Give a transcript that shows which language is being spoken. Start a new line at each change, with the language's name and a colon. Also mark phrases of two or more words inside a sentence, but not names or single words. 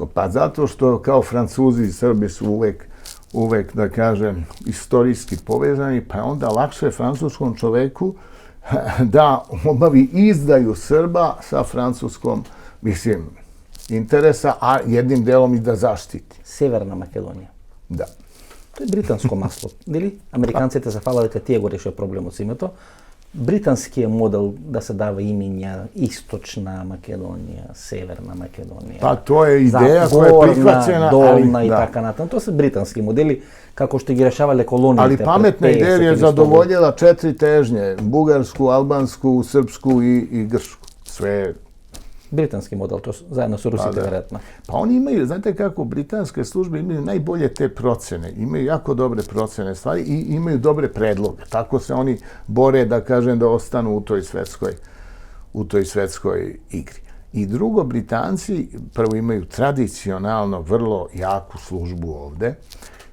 Serbian: Pa zato što kao Francuzi i Srbi su uvek, da kažem, istorijski povezani, pa je onda lakše francuskom čoveku da obavi izdaju Srba sa francuskom, mislim, interesa, a jednim delom i da zaštiti.
Macedonian: Severna Македонија. Да. Тоа е британско масло. Дели? Американците се фала дека тие го решија проблемот со името. Британскиот модел да се дава имиња Источна Македонија, Северна Македонија. Па тоа е идеја која е прихвачена, долна и така натаму. Тоа се британски модели како што ги решавале колониите.
Serbian: Ali pametna ideja je zadovoljila 4 težnje, bugarsku, albansku, srpsku i grčku. Sve
Macedonian: британски модел, тоа заедно со русите веројатно.
Serbian: Pa oni imaju, znate kako, britanske službe imaju najbolje te procene, imaju jako dobre procene stvari i imaju dobre predloge. Tako se oni bore, da kažem, da ostanu u toj svetskoj igri. I drugo, Britanci prvo imaju tradicionalno vrlo jaku službu ovde.